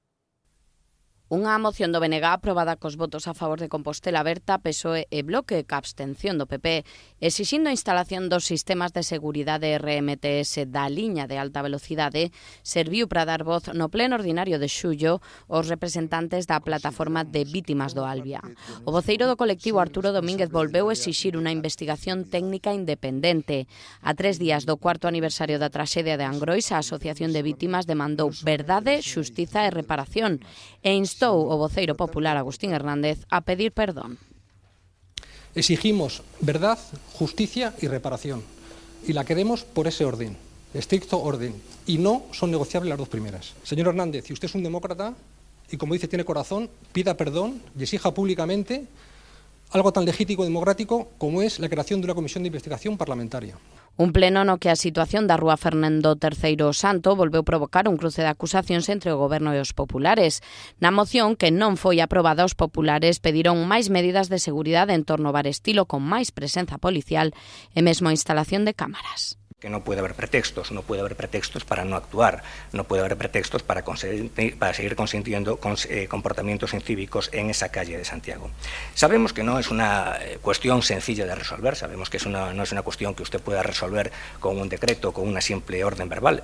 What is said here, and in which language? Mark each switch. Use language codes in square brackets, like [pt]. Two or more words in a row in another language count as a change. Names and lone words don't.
[gl] Unha moción do BNG aprobada cos votos a favor de Compostela Aberta, PSOE e Bloque, ca abstención do PP, exixindo a instalación dos sistemas de seguridade RMTS da liña de alta velocidade, serviu para dar voz no pleno ordinario de xullo aos representantes da plataforma de vítimas do Albia. O voceiro do colectivo, Arturo Domínguez, volveu exixir unha investigación técnica independente. A 3 días do 4º aniversario da traxedia de Angrois, a Asociación de Vítimas demandou verdade, xustiza e reparación e instou o voceiro popular Agustín Hernández a pedir perdón. [es] Exigimos verdad, justicia y reparación. Y la queremos por ese orden, estricto orden. Y no son negociables las dos primeras. Señor Hernández, si usted es un demócrata y, como dice, tiene corazón, pida perdón y exija públicamente algo tan legítimo y democrático como es la creación de una comisión de investigación parlamentaria. [gl] Un pleno no que a situación da rúa Fernando III Santo volveu provocar un cruce de acusacións entre o Goberno e os populares. Na moción, que non foi aprobada, os populares pediron máis medidas de seguridade en torno ao bar Estilo con máis presenza policial e mesmo a instalación de cámaras. [es] Que no puede haber pretextos para no actuar, no puede haber pretextos para seguir consintiendo comportamientos incívicos en esa calle de Santiago. Sabemos que no es una cuestión sencilla de resolver, sabemos que no es una cuestión que usted pueda resolver con un decreto, con una simple orden verbal.